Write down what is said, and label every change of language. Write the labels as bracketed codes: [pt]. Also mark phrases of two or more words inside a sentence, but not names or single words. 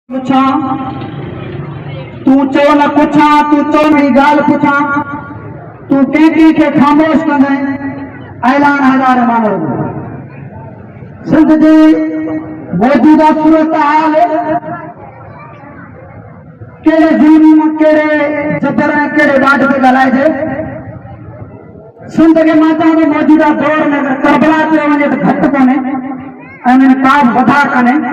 [sd] पुछा तू चो न पुछा तू चो मेरी गाल पुछा तू कंहिं खे ख़ामोश कंदे ऐलान हज़ार मानो सिंध जी मौजूदा सूरत हाल कहिड़े ज़ुल्म कहिड़े जबर ऐं कहिड़े ॾाढ ते ॻाल्हाइजे। सिंध खे मां चवां थो मौजूदा दौर में अगरि करबला चयो वञे त घटि कोन्हे ऐं हुन में का बि वधा कान्हे।